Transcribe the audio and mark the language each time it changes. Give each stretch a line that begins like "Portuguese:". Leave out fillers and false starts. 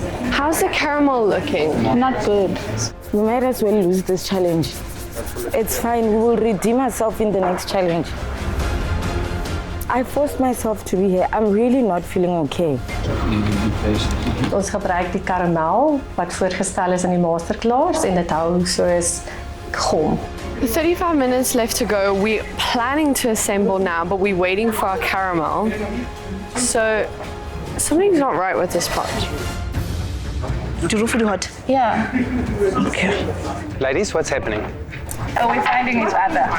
English: How's the caramel looking? Not good. We might as well lose this challenge. It's fine, we will redeem ourselves in the next challenge. I forced myself to be here. I'm really not feeling okay.
Afrikaans: Ons gebruik die karamel wat voorgestel is in die masterclass en dit hou soos gom.
English: 35 minutes left to go. We're planning to assemble now, but we're waiting for our caramel. So something's not right with this pot. Too hot? Yeah. Okay. Ladies, what's happening? Oh, we're finding each other.